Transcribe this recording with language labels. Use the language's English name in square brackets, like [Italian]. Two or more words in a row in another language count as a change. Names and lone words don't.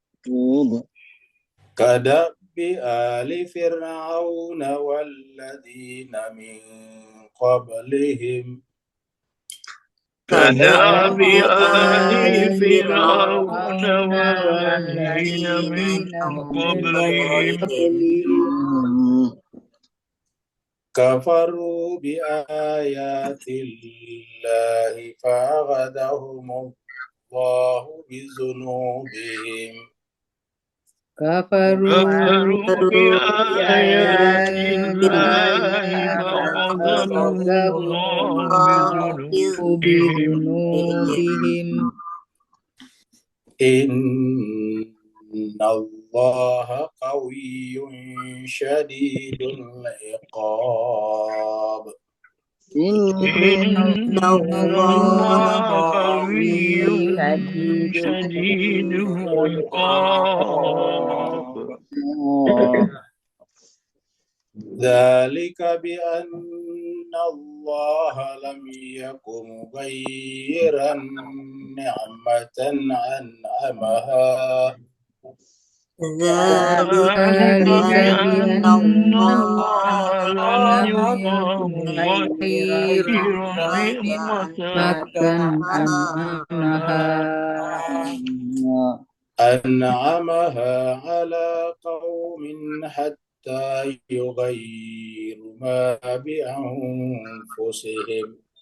[Arabic] كدأب آل فرعون والذين من قبلهم. كدأب آل فرعون والذين من قبلهم. كفروا بآيات الله فأخذهم الله بذنوبهم. كفروا بآيات الله فأخذهم الله بذنوبهم. إن الله قوي شديد العقاب. إن الله قوي شديد العقاب. ذلك بأن الله لم يك مغيرا نعمة أنعمها. ذلك بأن الله لم يك مغيرا نعمة أنعمها على قوم حتى يغيروا ما بأنفسهم.